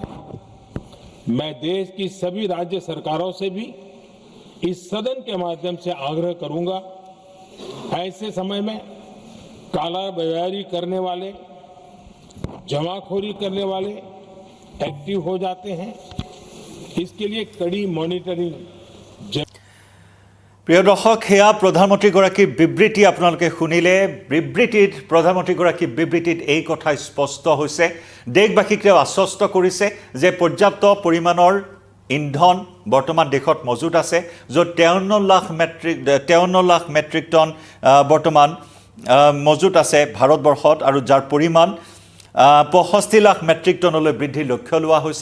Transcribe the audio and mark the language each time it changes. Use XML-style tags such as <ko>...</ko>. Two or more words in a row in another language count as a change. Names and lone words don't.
<hi>मैं देश की सभी राज्य सरकारों से भी इस सदन के माध्यम से आग्रह करूंगा, ऐसे समय में कालाबाजारी करने वाले, जमाखोरी करने वाले एक्टिव हो जाते हैं। इसके लिए कड़ी मॉनिटरिंग।</hi> <as>প্ৰিয় দৰ্শক, সেয়া প্ৰধানমন্ত্ৰীগৰাকীৰ বিবৃতি আপোনালোকে শুনিলে। বিবৃতিত প্ৰধানমন্ত্ৰীগৰাকীৰ বিবৃতিত এই কথা স্পষ্ট হৈছে, দেশবাসীক তেওঁ আশ্বস্ত কৰিছে যে পৰ্যাপ্ত পৰিমাণৰ ইন্ধন বৰ্তমান দেশত মজুত আছে, য'ত 53 লাখ মেট্ৰিক টন বৰ্তমান মজুত আছে ভাৰতবৰ্ষত, আৰু যাৰ পৰিমাণ 65 লাখ মেট্ৰিক টনলৈ বৃদ্ধিৰ লক্ষ্য লোৱা হৈছে।</as>